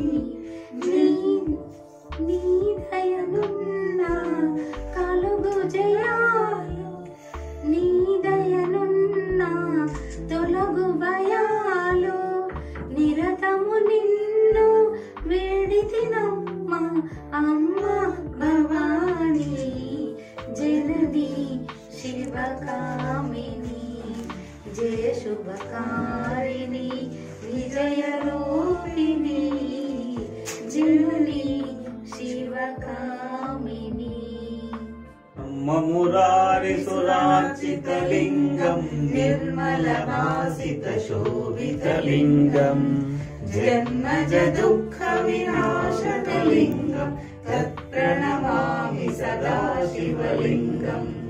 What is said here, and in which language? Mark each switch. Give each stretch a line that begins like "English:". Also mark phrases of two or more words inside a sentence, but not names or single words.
Telugu: నీ దయనున్న కలుగు జయాలు నీ దయనున్న తొలగు భయాలు నిరతము నిన్ను వేడితినమ్మ అమ్మ
Sanskrit: जननी शिवकामिनी जय शुभकारिणी विजयरूपिणी जननी शिवकामिनी मुरारिसुरार्चितलिङ्गम् निर्मलभासितशोभितलिङ्गम् जन्मज दुःखविनाशकलिङ्गम् तत्प्रणमामि सदा शिवलिङ्गम्